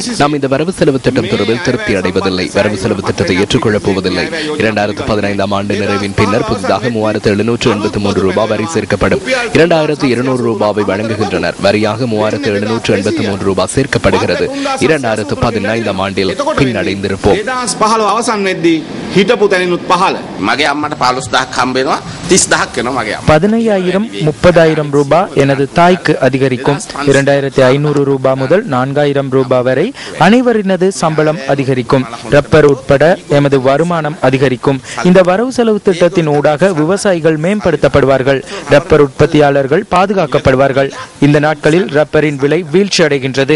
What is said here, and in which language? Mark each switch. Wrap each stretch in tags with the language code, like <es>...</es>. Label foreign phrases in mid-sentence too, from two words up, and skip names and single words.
<ta>நாம் இந்த வரவு செலவு திட்டம் தொடர்பில் திருப்தி அடைவதில்லை. வரவு செலவு திட்டத்தை ஏற்றுக்கொள்ளப் போவதில்லை. 2015 ஆண்டு நிறைவின் பின்னர் புதிதாக 3,783 ரூபாய் வரி சேர்க்கப்படும். 2,200 ரூபாவை வழங்குகின்றனர். வரியாக 3,783 ரூபாய் சேர்க்கப்படுகிறது. 2015 ஆண்டில் பின்னடைந்திருப்போம்.</ta> <si>මගේ අම්මට 15,000 හම්බෙනවා 30,000 වෙනවා මගේ අම්මා.</si> <ta>15,000 30,000 ரூபாய் எனது தாய்க்கு அதிகரிக்கும். 2,500 ரூபாய் முதல் 4,000 ரூபாய் வரை அனைவரினது சம்பளம் அதிகரிக்கும். ரப்பர் உட்பட எமது வருமானம் அதிகரிக்கும். இந்த வரவு செலவு திட்டத்தின் ஊடாக விவசாயிகள் மேம்படுத்தப்படுவார்கள். ரப்பர் உற்பத்தியாளர்கள் பாதுகாக்கப்படுவார்கள். இந்த நாட்களில் ரப்பரின் விலை வீழ்ச்சி அடைகின்றது.</ta>